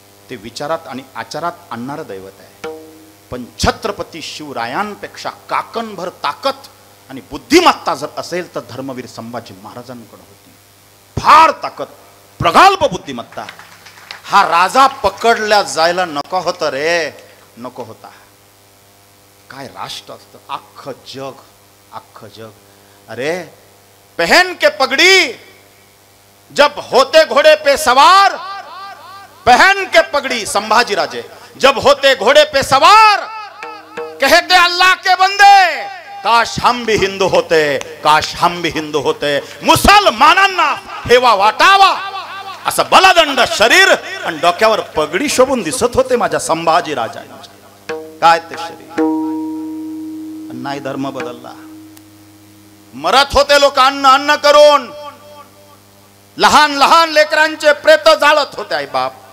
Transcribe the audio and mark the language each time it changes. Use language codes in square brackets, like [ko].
[mr] ते विचारात आणि आचारात आणणारं दैवत आहे. पण छत्रपती शिवरायांपेक्षा काकणभर ताकद आणि बुद्धिमत्ता जर असेल तर धर्मवीर संभाजी महाराजांकडे होती. फार ताकद, प्रगल्भ बुद्धिमत्ता. हा राजा पकडल्या जायला नको होता रे, नको होता. काय राष्ट्र असतं, अख्खं जग, अख्खं जग. [hi] अरे पहन के पगड़ी जब होते घोड़े पे सवार, पहन के पगड़ी संभाजी राजे जब होते घोड़े पे सवार, कहते अल्लाह के बंदे काश हम भी हिंदू होते, काश हम भी हिंदू होते. [mr] मुसलमानांना हेवा वाटावा असं बलादंड शरीर आणि डोक्यावर पगडी शोभून दिसत होते माझ्या संभाजी राजांच्या. काय ते शरीर. नाही धर्म बदलला. मरत होते लोक अन्न अन्न करून. लहान लहान लेकरांचे प्रेत जाळत होते आई बाप.